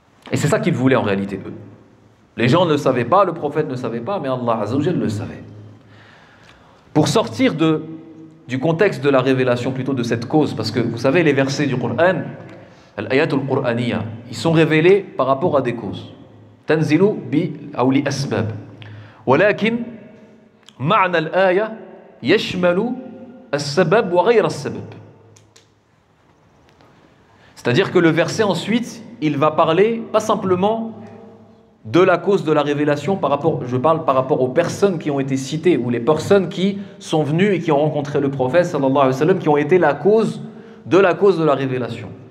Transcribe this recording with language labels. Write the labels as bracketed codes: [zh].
[fr] Et c'est ça qu'ils voulaient en réalité eux. Les gens ne le savaient pas, le prophète ne savait pas, mais Allah Azza wa Jalla le savait. Pour sortir du contexte de la révélation, plutôt de cette cause, parce que vous savez les versets du Coran, [ar] al-ayatul Qur'aniyya, [fr] ils sont révélés par rapport à des causes. [ar] تنزل أو لأسباب ولكن معنى الآية يشمل السبب وغير السبب. [fr] C'est-à-dire que le verset ensuite, il va parler pas simplement de la cause de la révélation je parle par rapport aux personnes qui ont été citées ou les personnes qui sont venues et qui ont rencontré le prophète sallallahu alayhi wa sallam, qui ont été la cause de la révélation.